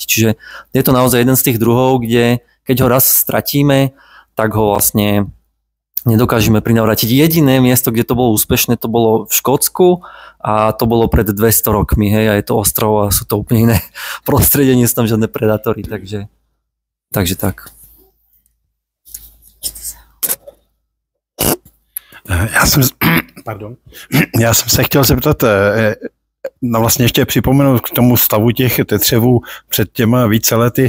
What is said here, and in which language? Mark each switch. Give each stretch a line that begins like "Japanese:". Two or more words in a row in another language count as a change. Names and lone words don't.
Slovak: Čiže je to naozaj jeden z tých druhov, kde keď ho raz stratíme, tak ho vlastne nedokážeme prinavrátiť. Jediné miesto, kde to bolo úspešné, to bolo v Škótsku, a to bolo pred 200 rokmi. Hej, a je to ostrov a sú to úplne iné prostredie, nie sú tam žiadne predátory. Takže tak.
Czech: Já jsem se chtěl zeptat, no vlastně ještě připomenout k tomu stavu těch tetřevů před těma více lety.